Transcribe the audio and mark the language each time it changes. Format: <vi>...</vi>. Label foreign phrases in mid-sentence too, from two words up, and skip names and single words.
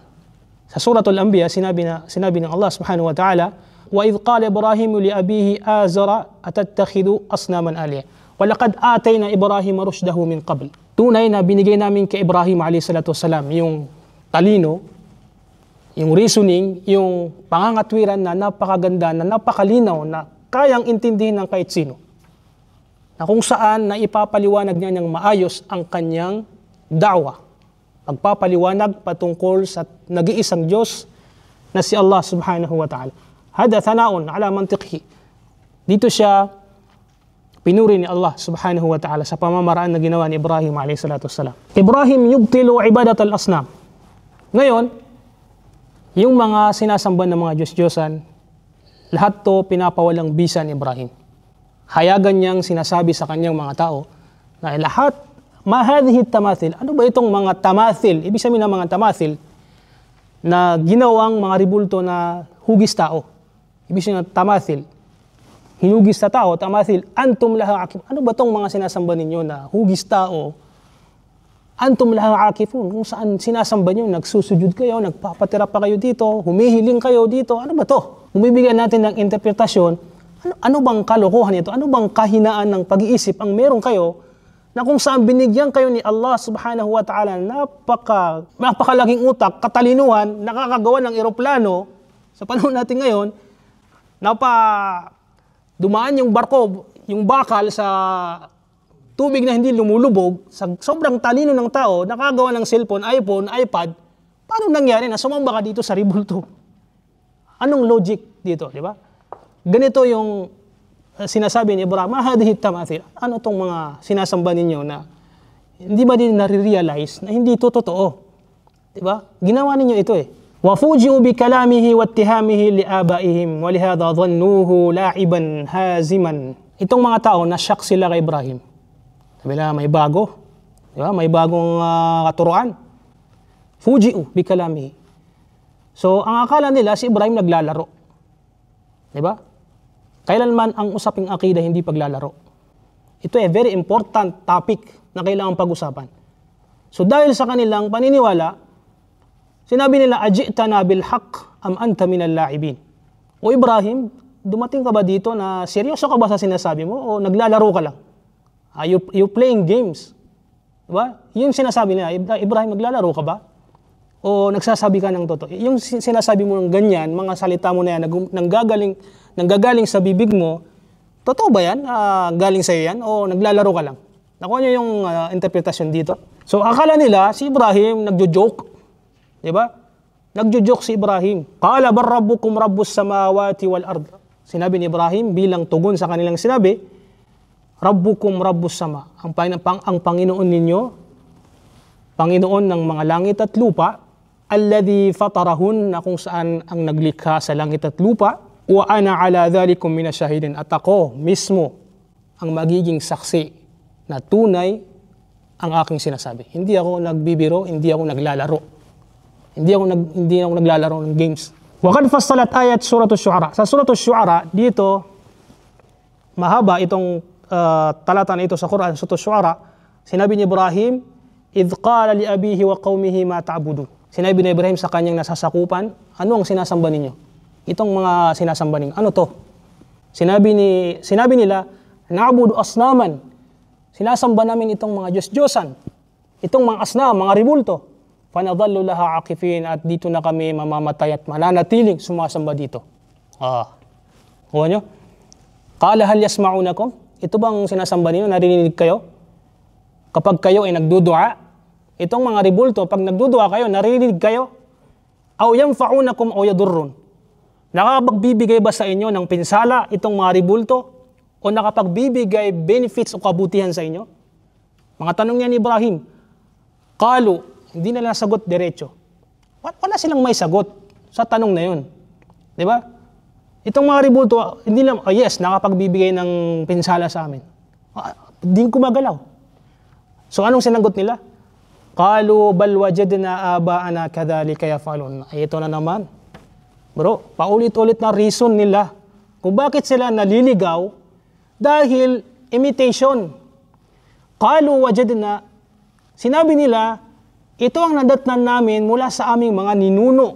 <tl>Sa Suratul Anbiya, sinabi ng</tl> <ar>الله سبحانه وتعالى, وَإِذْ قَالَ إِبْرَاهِيمُ لِأَبِيهِ آزَرَ أَتَتَّخِذُ أَصْنَامًا آلِهَةً وَلَقَدْ آتَيْنَا إِبْرَاهِيمَ رُشْدَهُ مِنْ قَبْلِ.</ar> <tl>Tunay na binigay namin kay Ibrahim a.s. yung talino, yung reasoning, yung pangangatwiran na napakaganda, na napakalinaw, na kayang intindihin ng kahit sino. Na kung saan na ipapaliwanag niya ng maayos ang kanyang da'wa. Pagpapaliwanag patungkol sa nag-iisang Diyos na si</tl> <ar>الله سبحانه وتعالى. هذا ثناء على منطقه.</ar> <tl>Dito siya pinuri ni</tl> <ar>الله سبحانه وتعالى</ar> <tl>sa pamamaraan na ginawa ni Ibrahim</tl> <ar>عليه الصلاة والسلام. إبراهيم يبطل عبادة الأصنام.</ar> <tl>Ngayon, yung mga sinasamba ng mga Diyos-Diyosan, lahat to pinapawalang bisa ni Ibrahim. Hayagan niyang sinasabi sa kanyang mga tao na lahat,</tl> <ar>ما هذه التماثيل.</ar> <tl>Ano ba itong mga tamathil? Ibig sabihin ng mga tamathil na ginawang mga ribulto na hugis tao. Ibig sabihin ng tamathil, hinugis na tao,</tl> <ar>تماثيل أنتم لها عاكف.</ar> <tl>Ano ba itong mga sinasamba ninyo na hugis tao?</tl> <ar>أنتم لها عاكفون.</ar> <tl>Kung saan sinasamba nyo, nagsusujud kayo, nagpapatira pa kayo dito, humihiling kayo dito. Ano ba to? Bumibigyan natin ng interpretasyon. Ano bang kalokohan ito? Ano bang kahinaan ng pag-iisip ang meron kayo na kung saan binigyan kayo ni</tl> <ar>الله سبحانه وتعالى</ar> <tl>napakalaking utak, katalinuhan, nakakagawa ng eroplano sa panahon natin ngayon, dumaan yung barko, yung bakal sa tubig na hindi lumulubog, sa sobrang talino ng tao, nakagawa ng cellphone, iPhone, iPad, paano nangyari na sumamba ka dito sa ribulto? Anong logic dito, di ba? Ganito yung sinasabi ni Ibrahim,</tl> <ar>ما هذه التماثيل.</ar> <tl>Ano tong mga sinasamba ninyo na hindi ba din nare-realize na hindi ito totoo? Di ba? Ginawa ninyo ito eh.</tl> <ar>وَفُوجِئُوا بِكَلَامِهِ وَاتِّهَامِهِ لِآبَائِهِمْ وَلِهَذَا ظَنُّوهُ لَاعِبًا هَازِمًا.</ar> <tl>Itong mga tao, na-shock sila kay Ibrahim. Sabi nila, may bago. Diba? May bagong katuruan.</tl> <ar>فُوجِئُوا بِكَلَامِهِ.</ar> <tl>So, ang akala nila, si Ibrahim naglalaro. Diba? Kailanman ang usaping akida, hindi paglalaro. Ito ay</tl> <en>very important topic</en> <tl>na kailangang pag-usapan. So, dahil sa kanilang paniniwala, sinabi nila,</tl> <ar>أجئتنا بالحق أم أنت من اللاعبين.</ar> <tl>O Ibrahim, dumating ka ba dito na seryoso ka ba sa sinasabi mo o naglalaro ka lang?</tl> <en>You playing games.</en> <tl>Diba? Yung sinasabi nila, Ibrahim, naglalaro ka ba? O nagsasabi ka ng totoo? Yung sinasabi mo ng ganyan, mga salita mo na yan, nanggagaling sa bibig mo, totoo ba yan? Galing sa'yo yan? O naglalaro ka lang? Nakuha niyo yung interpretasyon dito? So akala nila, si Ibrahim nagjo-joke. Diba? Nagjo-joke si Ibrahim.</tl> <ar>قال بل ربكم رب السماوات والأرض.</ar> <tl>Sinabi ni Ibrahim bilang tugon sa kanilang sinabi,</tl> <ar>ربكم رب السماء.</ar> <tl>Ang Panginoon ninyo Panginoon ng mga langit at lupa,</tl> <ar>الذي فطرهن,</ar> <tl>na kung saan ang naglikha sa langit at lupa,</tl> <ar>وأنا على ذلكم من الشاهدين,</ar> <tl>at ako mismo ang magiging saksi na tunay ang aking sinasabi. Hindi ako nagbibiro, hindi ako naglalaro. Hindi ako naglalaro ng games.</tl> <ar>وقد فصلت آيات سورة الشعراء.</ar> <tl>Sa surah asy-syu'ara, dito mahaba itong talata na ito sa Quran, surah asy-syu'ara. Sinabi ni Ibrahim,</tl> <ar>إذ قال لأبيه وقومه ما تعبدون.</ar> <tl>Sinabi ni Ibrahim sa kanyang nasasakupan, ano ang sinasamba ninyo? Itong mga sinasamba ninyo, ano to? Sinabi nila,</tl> <ar>نعبد أصناما.</ar> <tl>Sinasamba namin itong mga Diyos-Diyosan. Itong mga asnam, mga ribulto.</tl> <ar>فنظل لها عاكفين,</ar> <tl>at dito na kami mamamatay at mananatiling sumasamba dito. Kuha nyo?</tl> <ar>قال هل يسمعونكم?</ar> <tl>Ito bang sinasamba ninyo? Narinig kayo? Kapag kayo ay nagdudua, itong mga ribulto, pag nagdudua kayo, narinig kayo?</tl> <ar>أو ينفعونكم أو يضرون?</ar> <tl>Nakapagbibigay ba sa inyo ng pinsala itong mga ribulto? O nakapagbibigay benefits o kabutihan sa inyo? Mga tanong niya ni Ibrahim. Qalu, hindi nila sagot diretso. Wala silang may sagot sa tanong na yun. Di ba? Itong mga ribulto, hindi lang, yes, nakapagbibigay ng pinsala sa amin. Hindi ko magalaw. So anong sinagot nila?</tl> <ar>قالوا بل وجدنا آباءنا كذلك يفعلون.</ar> <tl>Ay ito na naman. Bro, paulit-ulit na reason nila kung bakit sila naliligaw dahil imitation.</tl> <ar>قالوا وجدنا,</ar> <tl>sinabi nila, ito ang nadatnan namin mula sa aming mga ninuno.</tl>